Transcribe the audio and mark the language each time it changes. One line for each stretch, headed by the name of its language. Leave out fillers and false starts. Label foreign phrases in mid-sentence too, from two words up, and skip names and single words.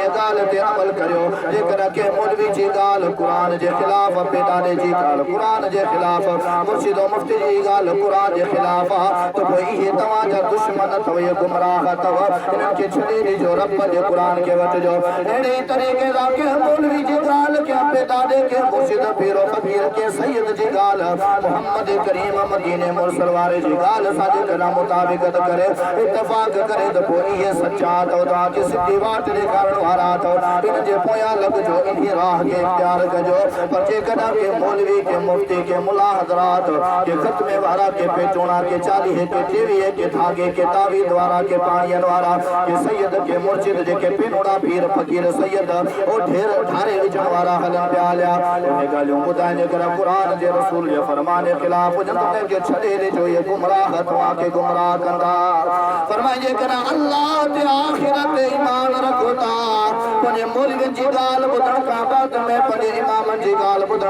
Sindhi: ॻाल्हि ते अमल करियो जेकर के मौलवी जी ॻाल्हि क़ुरान जे ख़िलाफ़ पेदाने जी ॻाल्हि क़ुरान जे ख़िलाफ़ मुर्शिद मुफ्ती जी ॻाल्हि क़ुरान जे ख़िलाफ़ त पोइ इहे तव्हांजा दुश्मन अथव इहे गुमराह अथव इन्हनि खे छॾे ॾिजो रब जे क़ुरान खे वठिजो अहिड़े तरीक़े सां के मौलवी जी ॻाल्हि के पेदाने के मुर्शिद पीरो फ़क़ीर के सैयद जी ॻाल्हि मोहम्मद करीम मदीने मुरसल वारे जी ॻाल्हि सां जेकॾहिं मुताबिक़त करे इत्तफ़ाक़ करे त पोइ इहे सचा अथव तव्हांखे सिधी वाट ॾेखारण वारा अथव इन जे पोयां लॻिजो इन राह खे इख्तियार कजो पर जेकॾहिं के मौलवी के मुफ्ती के मुला हज़रात के ख़त्मे वारा के पेटोणा के चालीहे के टेवीह के धागे के तावीज़ वारा के पाणीअ वारा के सैयद के मुर्शिद जेके पेनोड़ा पीर फ़क़ीर सैयद ओ ढेर ठारे विझण वारा हलनि पिया हलिया उन ॻाल्हियूं ॿुधाइण जेकर क़ुरान जे रसूल जे फरमान जे ख़िलाफ़ हुजनि त उनखे छॾे ॾिजो इहे गुमराह तव्हांखे गुमराह कंदा फरमाए जेकर अल्लाह ते आख़िरत ते ईमान रखो था पंहिंजे मौलवियुनि जी ॻाल्हि ॿुधण खां बाद में पंहिंजे इमामनि जी ॻाल्हि ॿुधण